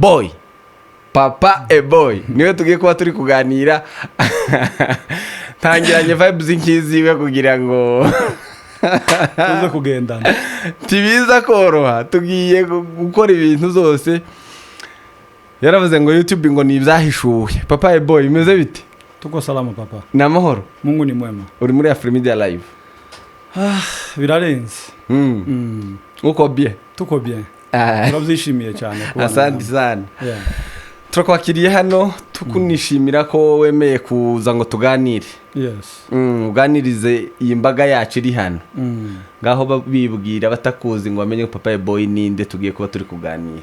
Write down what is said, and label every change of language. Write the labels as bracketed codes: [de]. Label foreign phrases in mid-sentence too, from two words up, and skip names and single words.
[rw] ABOY niwe tugiye kuba turi kuganira tangiranye vibes nkiziwe kugira ngo tuze kugendana tibiza koroha tugiye gukora ibintu zose yaravuze ngo YouTube ngo ni ibyahishuwe papa ABOY imeze bite [sw] tuko salama papa [rw] namahoro [sw] Mungu ni mwema [rw] uri muri Afrimedia live birarenze [sw] uko bien [rw] tuko bien turabyishimiye cyane kuba [sw] asante sana [rw] turakwakiriye hano tukunishimira ko wemeye kuza ngo tuganire uganirize iyi mbaga yacu iri hano ngaho bibwira batakuzi ngo bamenye ko papa ABOY ninde tugiye kuba turi kuganira